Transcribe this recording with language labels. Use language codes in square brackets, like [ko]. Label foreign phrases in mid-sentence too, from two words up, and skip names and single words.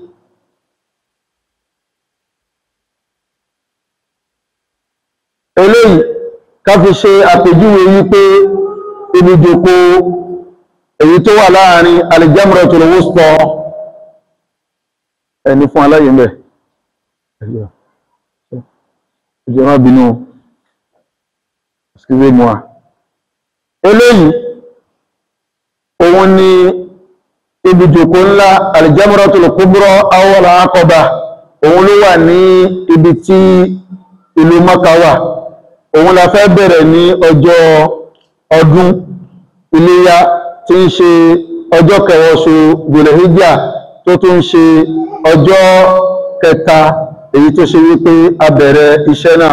[yo] Eléyìí ká fi ṣe àpèjúwe wípé ibi ìjókòó èyí tó wà láàrin al-Jamratul Wusta ẹni fún aláyé mẹ́ ẹjọ́ má bínú excusez-moi. Eléyìí òun ni ibi ìjókòó ńlá al-Jamratul Kubra awwal Aqaba, òun ló wà ní ibi tí ìlú Mákà wà. Òun la fẹ́ bẹ̀rẹ̀ ní ọjọ́ ọdún Iléyá tí ń ṣe ọjọ́ kẹwàá oṣù Dhul-Hijjah tó tún ṣe ọjọ́ kẹta èyí tó ṣe wípé a bẹ̀rẹ̀ iṣẹ́ náà.